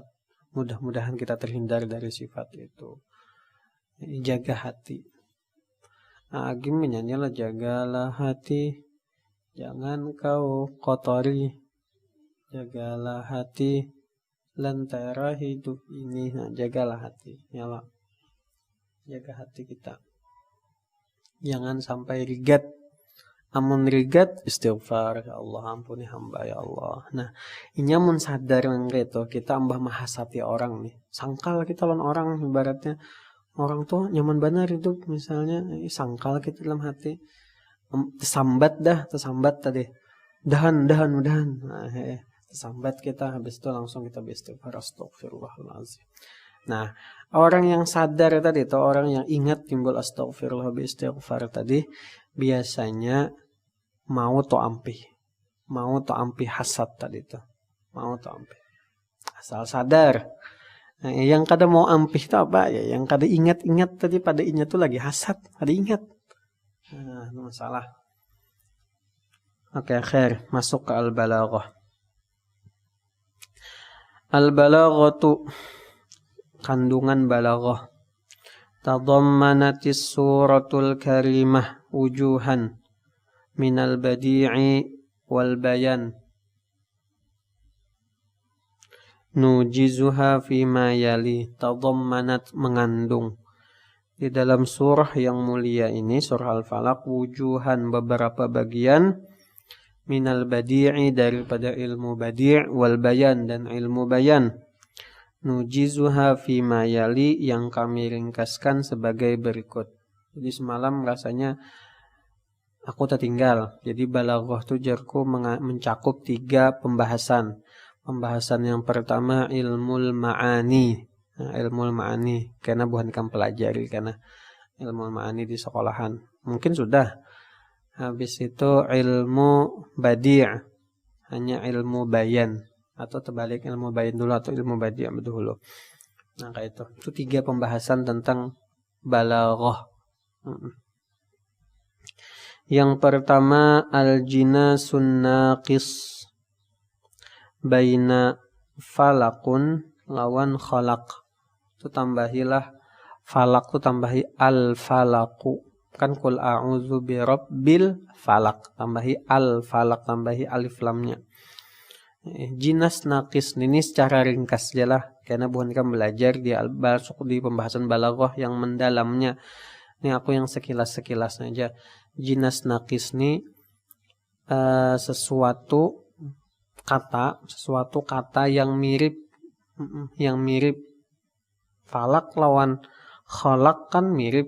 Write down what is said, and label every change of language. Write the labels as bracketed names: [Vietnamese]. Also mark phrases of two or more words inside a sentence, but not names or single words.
[Indonesian] Mudah-mudahan kita terhindar dari sifat itu. Jaga hati. Agim menyanyilah, jagalah hati, jangan kau kotori. Jagalah hati, lentera hidup ini. Nah, jagalah hati. Ya Allah. Jaga hati kita. [Banjar] Jangan sampai rigat. Amun rigat, istighfar, ya Allah ampuni hamba ya Allah. Nah, ini amun sadar yang gitu, kita ambah mahasati orang nih. Sangkal kita lawan orang ibaratnya, orang tuh nyaman benar hidup, misalnya sangkal gitu dalam hati, tersambat tadi, dahan. Nah, tersambat kita, habis itu langsung kita beristighfar, astagfirullahaladzim. Nah, orang yang sadar tadi, atau orang yang ingat timbul astagfirullah beristighfar tadi, biasanya mau to ampi hasad tadi tuh, mau to ampi, asal sadar. Nah, yang kada mau ampih itu apa ya? Yang kada ingat tadi, pada ingat tuh lagi hasad, kada ingat. Nah, itu masalah. [Indonesian] Oke, akhir masuk ke al-balaghah. Al-balaghah tu kandungan balaghah. [Arabic] تضمنت السورة الكريمة وجوها من البديع والبيان. نوجزها فيما يلي. تضمنت, [Indonesian] mengandung. Di dalam surah yang mulia ini, surah Al-Falaq, wujuhan, beberapa bagian, [Arabic] من البديع, [Indonesian] daripada ilmu badi', [Arabic] والبيان, [Indonesian] dan ilmu bayan. [Arabic] نوجزها فيما يلي, [Indonesian] yang kami ringkaskan sebagai berikut. Jadi semalam rasanya aku tertinggal. [Banjar] Jadi balaghah tu jarku mencakup 3 pembahasan. Pembahasan yang pertama [Arabic] علم المعاني. [Banjar] Nah, [Arabic] علم المعاني [Banjar] karena bukan kamu pelajari, karena [Arabic] علم المعاني [Banjar] di sekolahan. Mungkin sudah. Habis itu ilmu badi', hanya ilmu bayan, atau terbalik, ilmu bayan dulu atau ilmu badi' dulu. Nah, kayak itu. Itu 3 pembahasan tentang balaghah. Yang pertama [Arabic] الجناس الناقص بين فلق [Banjar] lawan khalaq. Itu tambahilah falak, tu tambahi al-falaku. Kan [Arabic] قل أعوذ برب الفلق, [Banjar] tambahi al-falak, tambahi alif lamnya. [Arabic] جناس ناقص [Banjar] ini secara ringkas jelah, karena bukan kamu belajar di pembahasan balaghah yang mendalamnya. Ini aku yang sekilas saja. [Arabic] جناس ناقص [Banjar] ini sesuatu kata yang mirip falak lawan khalaq kan mirip.